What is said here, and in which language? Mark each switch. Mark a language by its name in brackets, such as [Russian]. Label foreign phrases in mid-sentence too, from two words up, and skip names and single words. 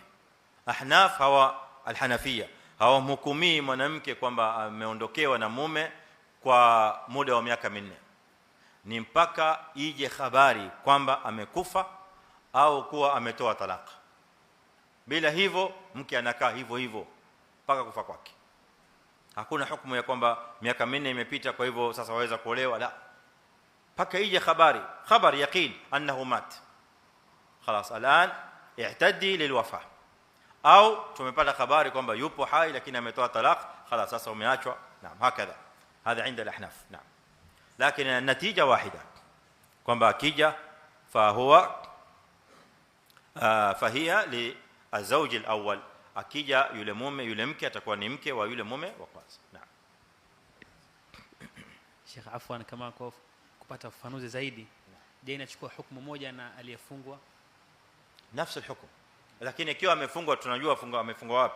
[Swahili] Ahnaf hawa alhanafia hawamhukumii mwanamke kwamba ameondokewa na mume kwa muda wa miaka 4, ni mpaka ije habari kwamba amekufa au kuwa ametoa talaka. Bila hivyo mke anakaa hivyo mpaka kufa kwake. Hakuna hukumu ya kwamba miaka 4 imepita kwa hivyo sasa waweza kuolewa, la, mpaka ije habari [Arabic] يقين أنه مات. خلاص الان اعتدي للوفاه, [Swahili] au tumepata habari kwamba yupo hai lakini ametoa talaka, خلاص sasa umeachwa. [Arabic] نعم هكذا هذا عند الاحناف. نعم, لكن النتيجه واحده [Swahili] kwamba akija [Arabic] فهي للزوج الاول, [Swahili] akija yule mke atakuwa ni mke wa yule mume wa kwanza. Naam Sheikh, afwan, kama kupata ufafanuzi zaidi, je, inachukua hukumu moja na aliyefungwa? Nafsi hukumu, lakini ikiwa amefungwa tunajua amefungwa wapi.